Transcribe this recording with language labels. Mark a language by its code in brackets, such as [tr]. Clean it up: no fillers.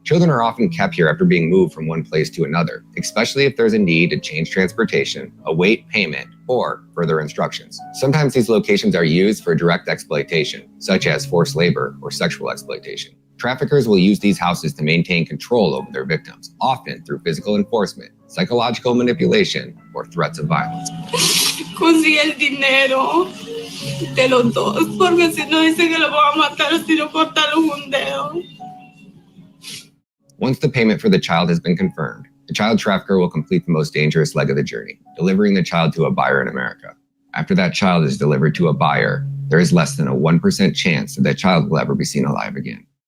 [en] Children are often kept here after being moved from one place to another, especially if there's a need to change transportation, await payment, or further instructions. Sometimes these locations are used for direct exploitation, such as forced labor or sexual exploitation. Traffickers will use these houses to maintain control over their victims, often through physical enforcement, psychological manipulation, or threats of violence. [es] Consigue el dinero de los dos, porque si no dice que lo van a matar si no cortaron un dedo. [en] Once the payment for the child has been confirmed, the child trafficker will complete the most dangerous leg of the journey, delivering the child to a buyer in America. After that child is delivered to a buyer, there is less than a 1% chance that that child will ever be seen alive again.